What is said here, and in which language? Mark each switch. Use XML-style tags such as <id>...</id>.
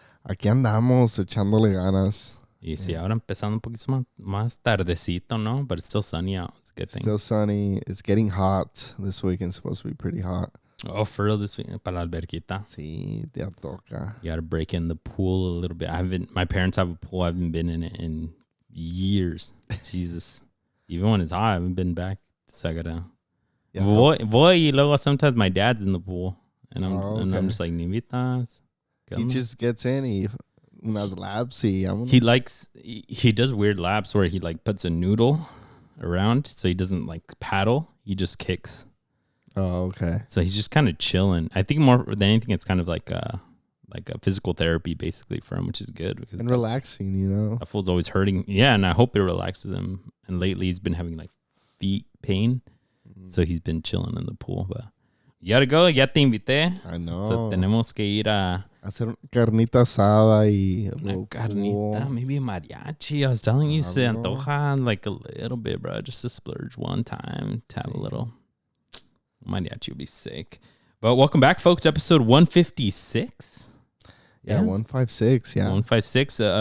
<es>Aquí andamos echándole ganas. Y sí, ahora empezando un poquito más tardecito, ¿no?</es> <en>But it's still sunny out. It's a good thing. Still sunny. It's getting hot. This weekend's supposed to be pretty hot. Oh, for real this week?</en> <es>Para la alberquita. Sí, te toca.</es> <en>You got to break in the pool a little bit. My parents have a pool. I haven't been in it in years. Jesus. Even when it's hot, I haven't been back. So I got to... Yeah,</en> <es>Voy, y luego</es> <en>sometimes my dad's in the pool. And I'm just like,</en> <es>ni invitas.</es> <en>He just gets in. Unas laps. He does weird laps where he like puts a noodle around so he doesn't like paddle. He just kicks. Oh, okay. So he's just kind of chilling. I think more than anything, it's kind of like a physical therapy basically for him, which is good. Because and relaxing, you know. That fool's always hurting. Yeah, and I hope it relaxes him. And lately he's been having like feet pain. So he's been chilling in the pool. But you gotta go.</en> <es>Ya te invité.</es> <en>I know.</en> <es>So tenemos que ir a... hacer una carnita asada y... Una carnita,</es> <en>maybe a mariachi. I was telling you,</en> <es>se antoja</es> <en>like a little bit, bro. Just to splurge one time to have a little... Mariachi would be sick. But welcome back, folks. Episode 156. Yeah, 156. Yeah, 156.</en>